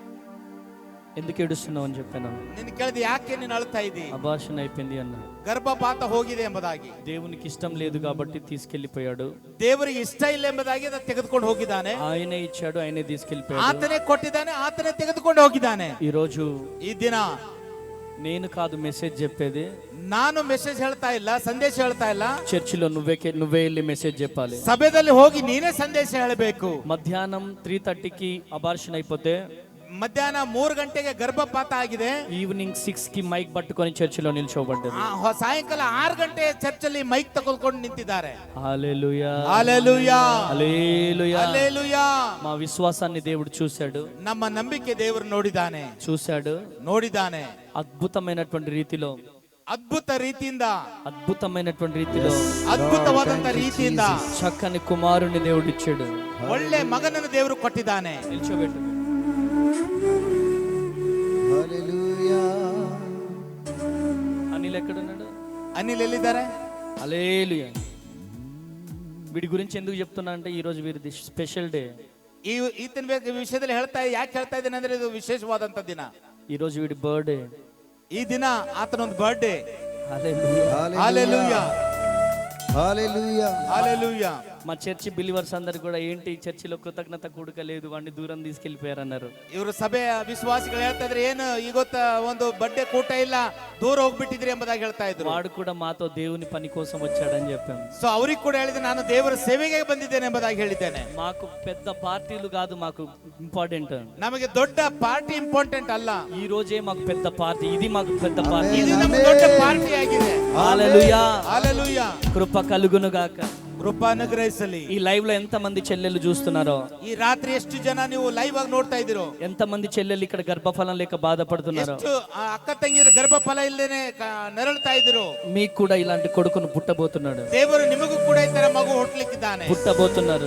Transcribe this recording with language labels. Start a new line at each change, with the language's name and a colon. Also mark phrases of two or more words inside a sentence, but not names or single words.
Telugu: ఎందుకు ఏడుస్తున్నావు అని చెప్పాను.
Kannada: ನಿನ್ನ ಕೇಳಿದೆ, ಯಾಕೆ ನೀನು ಅಳ್ತಾ ಇದ್ದಿ?
Telugu: అబార్షన్ అయిపోయింది అన్న.
Kannada: ಗರ್ಭಪಾತ ಹೋಗಿದೆ ಎಂಬುದಾಗಿ.
Telugu: దేవునికి ఇష్టం లేదు కాబట్టి తీసుకెళ్లిపోయాడు.
Kannada: ದೇವರಿಗೆ ಇಷ್ಟ ಇಲ್ಲ ಎಂಬುದಾಗಿ ಅದನ್ನು ತೆಗೆದುಕೊಂಡು ಹೋಗಿದ್ದಾನೆ.
Telugu: ఆయనే ఇచ్చాడు, ఆయనే తీసుకెళ్లిపోయాడు.
Kannada: ಆತನೇ ಕೊಟ್ಟಿದ್ದಾನೆ, ಆತನೇ ತೆಗೆದುಕೊಂಡು ಹೋಗಿದ್ದಾನೆ.
Telugu: ఈ రోజు
Kannada: ಈ ದಿನ
Telugu: నేను కాదు మెసేజ్ చెప్పేది,
Kannada: ನಾನು ಮೆಸೇಜ್ ಹೇಳ್ತಾ ಇಲ್ಲ, ಸಂದೇಶ ಹೇಳ್ತಾ ಇಲ್ಲ.
Telugu: చర్చిలో నువ్వే వెళ్ళి మెసేజ్ చెప్పాలి.
Kannada: ಸಭೆಯಲ್ಲಿ ಹೋಗಿ ನೀನೇ ಸಂದೇಶ ಹೇಳಬೇಕು.
Telugu: మధ్యాహ్నం 3:30కి అబార్షన్ అయిపోతే
Kannada: ಮಧ್ಯಾಹ್ನ 3 ಗಂಟೆಗೆ ಗರ್ಭಪಾತ ಆಗಿದೆ.
Telugu: ఈవినింగ్ 6 కి మైక్ పట్టుకొని చర్చిలో నిల్చోబడ్డది.
Kannada: ಸಾಯಂಕಾಲ 6 ಗಂಟೆ ಚರ್ಚಲ್ಲಿ ಮೈಕ್ ತಗೊಳ್ಕೊಂಡು ನಿಂತಿದ್ದಾರೆ.
Telugu: హల్లెలూయా హల్లెలూయా హల్లెలూయా హల్లెలూయా. మా విశ్వాసాన్ని దేవుడు చూశాడు,
Kannada: ನಮ್ಮ ನಂಬಿಕೆ ದೇವರು ನೋಡಿದ್ದಾನೆ,
Telugu: చూశాడు. అద్భుతమైనటువంటి రీతిలో అద్భుతమైనటువంటి రీతిలో
Kannada: ಅದ್ಭುತವಾದಂತ ರೀತಿಯಿಂದ
Telugu: చక్కని కుమారుని దేవుడిచ్చాడు,
Kannada: ಒಳ್ಳೆ ಮಗನನ್ನು ದೇವರು ಕೊಟ್ಟಿದ್ದಾನೆ.
Telugu: నిల్చోబెట్టు. హల్లెలూయా. అనిల్ ఎక్కడున్నాడు?
Kannada: అనిల్ ఎಲ್ಲಿದ್ದಾರೆ?
Telugu: హల్లెలూయా. వీడి గురించి ఎందుకు చెప్తున్నా అంటే ఈ రోజు వీరిది
English: special day.
Kannada: ಈತನ ವಿಷಯದಲ್ಲಿ ಯಾಕೆ ಹೇಳ್ತಾ ಇದ್ದೇನೆ ಅಂದ್ರೆ ಇದು ವಿಶೇಷವಾದಂತ ದಿನ.
Telugu: ఈ రోజు వీడి బర్త్డే.
Kannada: ಈ ದಿನ ಆತನೊಂದು ಬರ್ಡೇ.
Telugu: హల్లెలూయా హల్లెలూయా హల్లెలూయా హల్లెలూయా. మా
English: church believers
Telugu: అందరు కూడా ఏంటి చర్చిలో కృతజ్ఞత కూడుక లేదు, వాడిని దూరం తీసుకెళ్లిపోయారన్నారు.
Kannada: ಇವರು ಸಭೆಯ ವಿಶ್ವಾಸಿಗಳು ಹೇಳ್ತಾ ಇದ್ರೆ ಏನು ಇವತ್ತ ಒಂದು ಬರ್ಡೇ ಕೂಟ ಇಲ್ಲ, ದೂರ ಹೋಗ್ಬಿಟ್ಟಿದ್ರಿ ಎಂಬುದಾಗಿ ಹೇಳ್ತಾ ಇದ್ರು.
Telugu: వాడు కూడా మాతో దేవుని పని కోసం వచ్చాడని చెప్పాము.
Kannada: ಸೊ ಅವ್ರಿಗೆ ಕೂಡ ಹೇಳಿದೆ ನಾನು ದೇವರ ಸೇವೆಗೆ ಬಂದಿದ್ದೇನೆ ಎಂಬುದಾಗಿ ಹೇಳಿದ್ದೇನೆ.
Telugu: మాకు పెద్ద పార్టీలు కాదు మాకు ఇంపార్టెంట్,
Kannada: ನಮಗೆ ದೊಡ್ಡ ಪಾರ್ಟಿ ಇಂಪಾರ್ಟೆಂಟ್ ಅಲ್ಲ.
Telugu: ఈ రోజే మాకు పెద్ద పార్టీ, ఇది మాకు పెద్ద పార్టీ.
Kannada: ಇದು ನಮಗೆ ದೊಡ್ಡ ಪಾರ್ಟಿ ಆಗಿದೆ.
Telugu: హల్లెలూయా హల్లెలూయా. కృప కలుగును గాక.
Kannada: ಕೃಪಾ ಅನುಗ್ರಹಿಸಲಿ.
Telugu: ఈ లైవ్ లో ఎంత మంది చెల్లెలు చూస్తున్నారో,
Kannada: ಈ ರಾತ್ರಿ ಎಷ್ಟು ಜನ ನೀವು ಲೈವ್ ಆಗಿ ನೋಡ್ತಾ ಇದ್ದೀರೋ,
Telugu: ఎంత మంది చెల్లెలు ఇక్కడ గర్భఫలం లేక బాధపడుతున్నారో,
Kannada: ಎಷ್ಟು ಅಕ್ಕ ತಂಗಿಯರ ಗರ್ಭಫಲ ಇಲ್ಲದೇನೆ ನರಳ್ತಾ ಇದ್ದೀರೋ,
Telugu: మీకు కూడా ఇలాంటి కొడుకును పుట్టబోతున్నాడు.
Kannada: ದೇವರು ನಿಮಗೂ ಕೂಡ ಈ ತರ ಮಗು ಹುಟ್ಟಲಿಕ್ಕಿದ್ದಾನೆ,
Telugu: పుట్టబోతున్నారు.